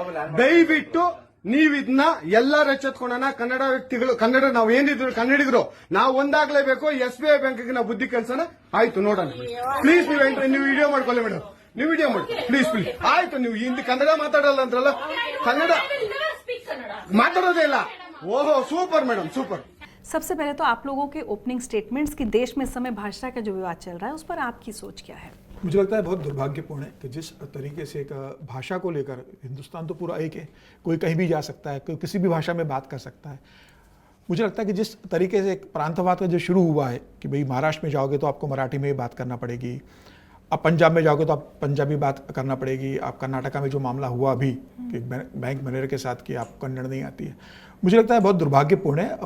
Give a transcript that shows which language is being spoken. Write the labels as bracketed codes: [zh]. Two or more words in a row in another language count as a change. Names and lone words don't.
[kn] ದಯವಿಟ್ಟು ನೀವು ಇದನ್ನ ಎಲ್ಲರೂ ಎಚ್ಚೆತ್ಕೊಳ್ಳೋಣ. ಕನ್ನಡ ವ್ಯಕ್ತಿಗಳು, ಕನ್ನಡ ನಾವು ಏನಿದ್ರು ಕನ್ನಡಿಗರು ನಾವು ಒಂದಾಗ್ಲೇಬೇಕು. SBI ಬ್ಯಾಂಕ್ಗೆ ನಾವು ಬುದ್ಧಿ ಕಲ್ಸೋಣ. ಆಯ್ತು, ನೋಡೋಣ. ಪ್ಲೀಸ್ ನೀವು ವಿಡಿಯೋ ಮಾಡ್ಕೊಳ್ಳಿ ಮೇಡಮ್, ನೀವು ವಿಡಿಯೋ ಮಾಡಿ ಪ್ಲೀಸ್. ಆಯ್ತು, ನೀವು ಹಿಂದಿ ಕನ್ನಡ ಮಾತಾಡಲ್ಲ ಅಂದ್ರಲ್ಲ, ಕನ್ನಡ [en] I will never speak Kannada. [kn] ಮಾತಾಡೋದೇ ಇಲ್ಲ. ಓಹೋ, [en] super madam, [kn] ಸೂಪರ್. [hi] सबसे पहले तो आप लोगों के [en] opening statements [hi] कि देश में इस समय भाषा का जो विवाद चल रहा है उस पर आपकी सोच क्या है? मुझे लगता है बहुत दुर्भाग्यपूर्ण है कि जिस तरीके से एक भाषा को लेकर, हिंदुस्तान तो पूरा एक है, कोई कहीं भी जा सकता है, कोई किसी भी भाषा में बात कर सकता है. मुझे लगता है कि जिस तरीके से एक प्रांतवाद का जो शुरू हुआ है कि भाई महाराष्ट्र में जाओगे तो आपको मराठी में बात करना पड़ेगी, आप पंजाब में जाओगे तो आप पंजाबी बात करना पड़ेगी, आप कर्नाटका में जो मामला हुआ अभी कि [en] bank manager [hi] के साथ कि आपको कन्नड़ नहीं आती है, मुझे लगता है बहुत दुर्भाग्यपूर्ण है.